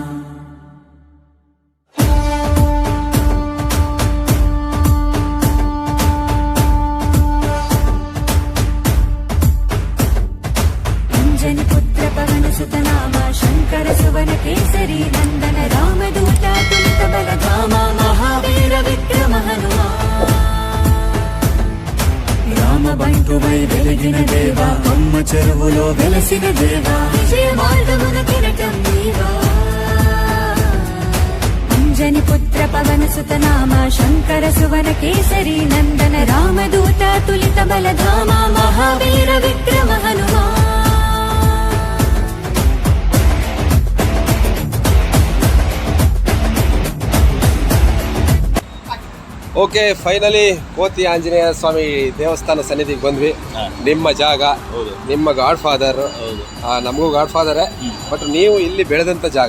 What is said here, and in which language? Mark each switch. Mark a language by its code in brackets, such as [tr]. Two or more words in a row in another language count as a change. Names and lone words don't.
[te] అంజని పుత్ర పవన సుత నామ శంకర సువన కేసరి నందన రామదూత తులిత బలధామ మహావీర విక్రమ హనుమ. రామ బంటువై వెలిగిన దేవా అమ్మ చెరువులో వెలసిన దేవా విజయ మార్గమున కిరటం నీవా. అంజని పుత్ర పవన సుత నామ శంకర సువన కేసరి నందన రామదూత తులిత బలధామ మహావీర విక్రమ హనుమా. [kn] ಓಕೆ, ಫೈನಲಿ ಕೋತಿ ಆಂಜನೇಯ ಸ್ವಾಮಿ ದೇವಸ್ಥಾನ ಸನ್ನಿಧಿಗೆ ಬಂದ್ವಿ. ನಿಮ್ಮ ಜಾಗ, ನಿಮ್ಮ [en] god father, [kn] ನಮಗೂ [en] god father, [kn] ಬಟ್ ನೀವು ಇಲ್ಲಿ ಬೆಳೆದಂಥ ಜಾಗ.